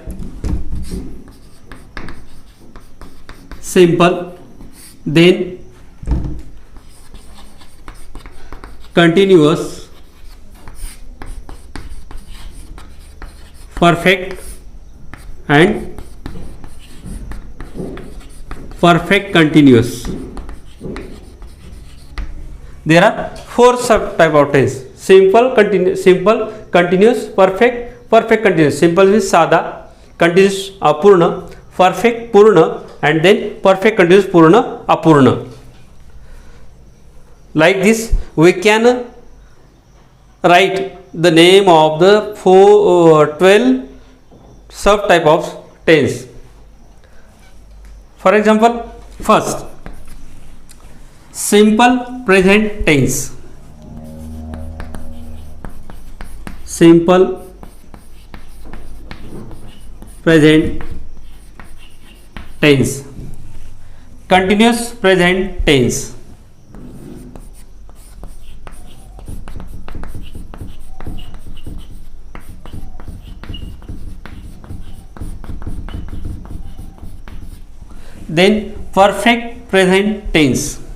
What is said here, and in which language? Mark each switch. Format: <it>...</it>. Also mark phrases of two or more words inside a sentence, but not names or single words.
<en>Simple, then continuous, perfect and perfect continuous. There are 4 sub type of tense. Simple, continuous, perfect continuous. Simple means साधा, continuous अपूर्ण, perfect पूर्ण, and then perfect continuous</en> <mr>पूर्ण अपूर्ण.</mr> <en>Like this we can write the name of the 12 subtype of tense. For example, first simple present tense. Simple present tense. Continuous present tense. Then perfect present tense.</en>